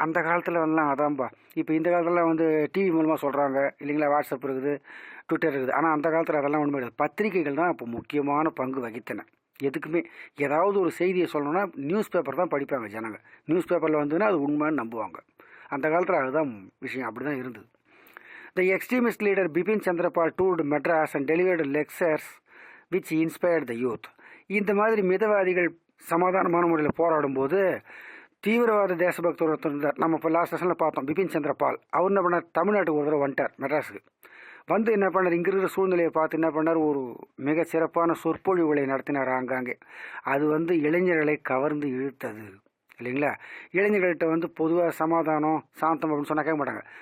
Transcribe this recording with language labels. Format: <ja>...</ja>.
<ta>அந்த காலத்தில் எல்லாம் அதான்பா. இப்போ இந்த காலத்தில் வந்து டிவி மூலமாக சொல்கிறாங்க இல்லைங்களா, வாட்ஸ்அப் இருக்குது, ட்விட்டர் இருக்குது. ஆனால் அந்த காலத்தில் அதெல்லாம் ஒன்றுமே கிடையாது. பத்திரிகைகள் தான் இப்போ முக்கியமான பங்கு வகித்தன. எதுக்குமே ஏதாவது ஒரு செய்தியை சொல்லணும்னா நியூஸ் பேப்பர் தான் படிப்பாங்க ஜனங்க. நியூஸ் பேப்பரில் வந்துன்னா அது உண்மைன்னு நம்புவாங்க. அந்த காலத்தில் அதுதான் விஷயம், அப்படி தான் இருந்தது.</ta> <en>The extremist leader Bipin Chandrapal toured Madras and delivered lectures which inspired the youth.</en> <ta>இந்த மாதிரி மிதவாதிகள் சமாதானமான முறையில் போராடும்போது தீவிரவாத தேசபக்தர் ஒருத்தர் இருந்தார். நம்ம இப்போ லாஸ்ட் செஷனில் பார்த்தோம், பிபின் சந்திர பால். அவர் என்ன பண்ணார், தமிழ்நாட்டுக்கு ஒரு தடவை வந்துட்டார், மெட்ராஸுக்கு வந்து என்ன பண்ணார், இங்கே இருக்கிற சூழ்நிலையை பார்த்து என்ன பண்ணார், ஒரு மிக சிறப்பான சொற்பொழிவுகளை நடத்தினார் ஆங்காங்கே. அது வந்து இளைஞர்களை கவர்ந்து இழுத்தது இல்லைங்களா. இளைஞர்கள்ட்ட வந்து பொதுவாக சமாதானம் சாந்தம் அப்படின்னு சொன்னால் கேட்க மாட்டாங்க.</ta>